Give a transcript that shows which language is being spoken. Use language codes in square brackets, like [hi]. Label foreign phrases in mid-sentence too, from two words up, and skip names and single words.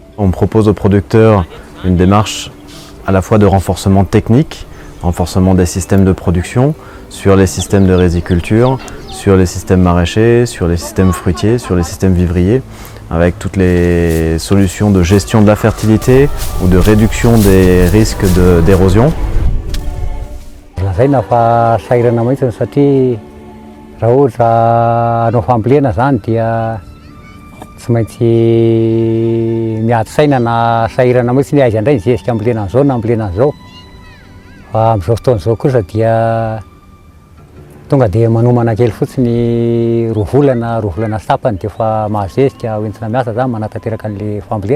[fr] On propose aux producteurs une démarche à la fois de renforcement technique, renforcement des systèmes de production, sur les systèmes de riziculture, sur les systèmes maraîchers, sur les systèmes fruitiers, sur les systèmes vivriers, avec toutes les solutions de gestion de la fertilité ou de réduction des risques d'érosion. [mg] Lazaina fa sahirana mihitsy satria raha ohatra hanao fambolena zany dia tsy maintsy miady saina na sahirana mihitsy ny aiza indray nizesika ambolena an'izao na ambolena an'izao. Fa amin'izao fotoan'izao kosa dia tonga dia manomana kely fotsiny roa volana tapany dia efa mahazesika hoentina miasa zany manatanteraka an'ilay fambolena.